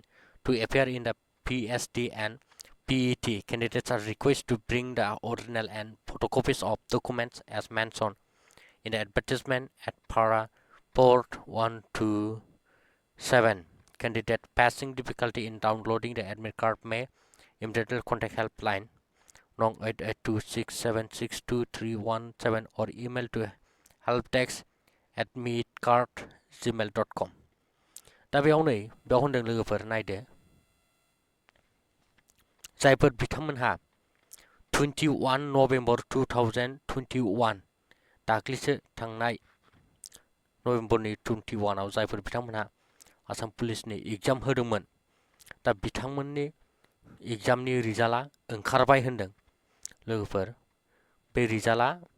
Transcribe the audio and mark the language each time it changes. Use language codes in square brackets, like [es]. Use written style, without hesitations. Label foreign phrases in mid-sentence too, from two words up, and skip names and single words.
[en] To appear in the PSD and PET, candidates are requested to bring the original and photocopies of documents as mentioned in the advertisement at para port 127. Candidate passing difficulty in downloading the admit card may immediately contact helpline Nong 8826762317 or email to helpdesk@meetcard@gmail.com. [brx] दा बेयाव होनदों लोगोफोर नायदो जायफोर बिथांमोनहा 21 नभेम्बर 2021 दाख्लिसो थांनाय नभेम्बरनि 21आव जायफोर बिथांमोनहा आसाम पुलिसनि एग्जाम होदोंमोन दा बिथांमोननि एग्जामनि रिजाल्टआ ओंखारबाय होनदों लोगोफोर बे रिजाल्टआ